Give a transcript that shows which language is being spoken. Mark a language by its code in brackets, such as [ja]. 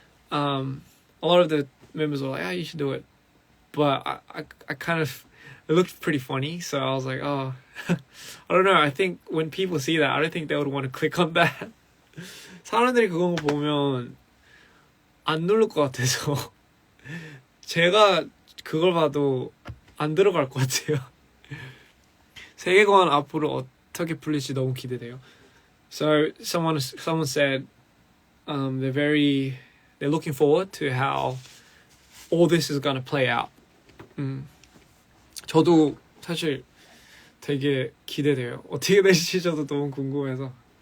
[en] A lot of the members were like, you should do it, but I kind of, it looked pretty funny, so I was like, oh, I don't know. I think when people see that, I don't think they would want to click on that. [ko] 사람들이 그거 보면 안 누를 것 같아서 제가 그걸 봐도 안 들어갈 것 같아요. 세계관 앞으로 어떻게 풀릴지 너무 기대돼요. [en] So someone said they're looking forward to how all this is gonna play out. [ko] 저도 사실 되게 기대돼요. 어떻게 될지 저도 너무 궁금해서.